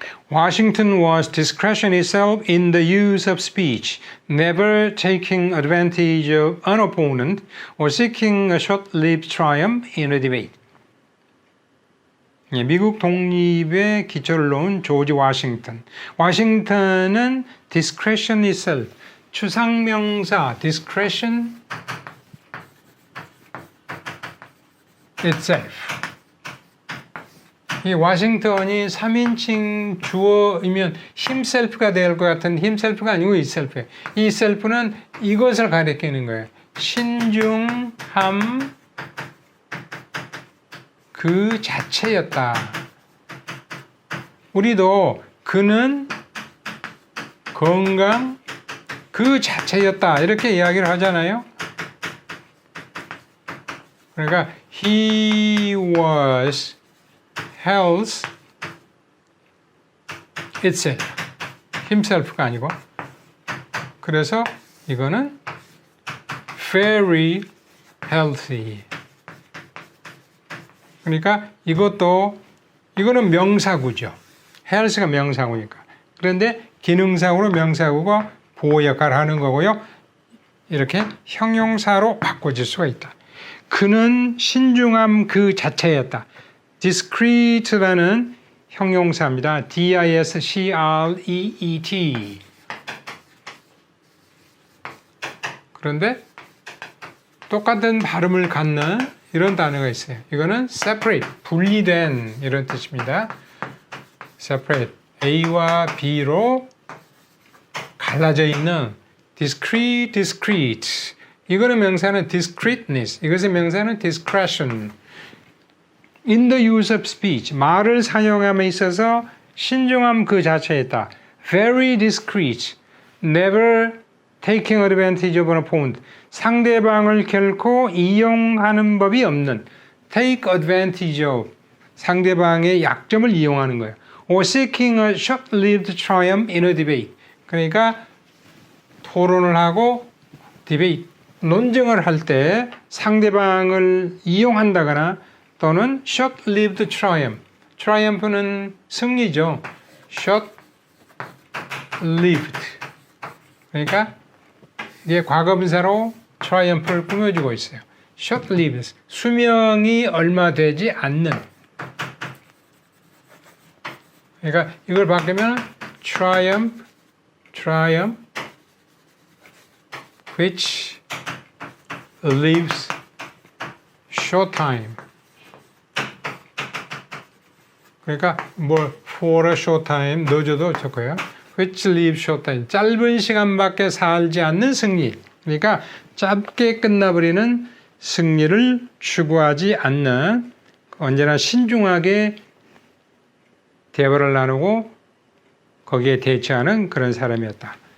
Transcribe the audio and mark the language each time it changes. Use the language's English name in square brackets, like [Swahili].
[English] Washington was discretion itself in the use of speech, never taking advantage of an opponent or seeking a short-lived triumph in a debate. [Korean] 미국 독립의 기초를 놓은 조지 워싱턴. [English] 워싱턴은 discretion itself, 추상명사 discretion itself. [Korean] 이 워싱턴이 3인칭 주어이면 himself가 될 것 같은 himself가 아니고 itself예요. 이 self는 이것을 가리키는 거예요. 신중함 그 자체였다. 우리도 그는 건강 그 자체였다. 이렇게 이야기를 하잖아요. [English] 그러니까 he was health itself, himself가 아니고. [Korean] 그래서 이거는 very healthy. 그러니까 이거는 명사구죠. health가 명사구니까. 그런데 기능상으로 명사구고 보호 역할을 하는 거고요. 이렇게 형용사로 바꿔질 수가 있다. 그는 신중함 그 자체였다. discrete라는 형용사입니다. [English] discreet. [Korean] 그런데 똑같은 발음을 갖는 이런 단어가 있어요. 이거는 separate, 분리된 이런 뜻입니다. separate, A와 B로 갈라져 있는 discrete. 이거는 명사는 discreteness, 이것의 명사는 discretion. [English] In the use of speech, [Korean] 말을 사용함에 있어서 신중함 그 자체였다. [English] Very discreet, never taking advantage of an opponent. [Korean] 상대방을 결코 이용하는 법이 없는 [English] take advantage of, [Korean] 상대방의 약점을 이용하는 거예요. [English] Or seeking a short-lived triumph in a debate. [Korean] 그러니까 토론을 하고 debate, 논쟁을 할 때 상대방을 이용한다거나 또는 short-lived triumph. triumph는 승리죠. [English] short-lived. [Korean] 그러니까 이게 과거분사로 triumph를 꾸며주고 있어요. short-lived. 수명이 얼마 되지 않는. 그러니까 이걸 바꾸면 [English] triumph which lives short time. [Korean] 그러니까 for a short time 넣어줘도 좋고요. [English] which live short time. [Korean] 짧은 시간밖에 살지 않는 승리. 그러니까 짧게 끝나버리는 승리를 추구하지 않는 언제나 신중하게 대화를 나누고 거기에 대처하는 그런 사람이었다.